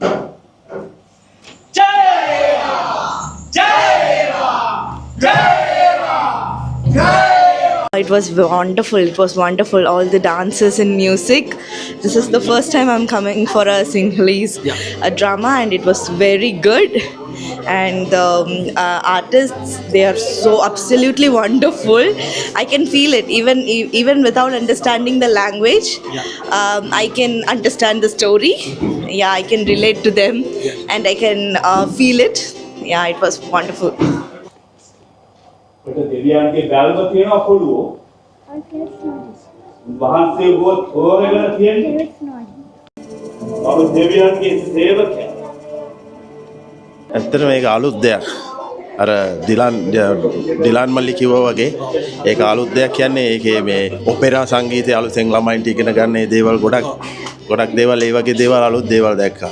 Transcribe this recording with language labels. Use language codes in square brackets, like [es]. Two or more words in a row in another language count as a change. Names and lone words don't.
[si] ජය ජය ජය [en] it was wonderful. It was wonderful. All the dances and music. This is the first time I'm coming for a Sinhalese drama, and it was very good. And the artists, they are so absolutely wonderful. I can feel it even without understanding the language. I can understand the story. Yeah, I can relate to them, and I can feel it. Yeah, it was wonderful. [si] දෙවියන්ගේ බැල්ම තියෙනවා පොළුව. වහන්සේ ගොත් හොරගෙන තියෙන්නේ. අප දෙවියන්ගේ සේවකයා. ඇත්තට මේක අලුත් දෙයක්. අර ඩිලාන් මල්ලි කිව්වා වගේ ඒක අලුත් දෙයක් කියන්නේ ඒකේ මේ ඔපෙරා සංගීතය අලුතෙන් ළමයින්ට ඉගෙන ගන්න ඒ දේවල් ගොඩක් දේවල් ඒ වගේ දේවල් අලුත් දේවල් දැක්කා.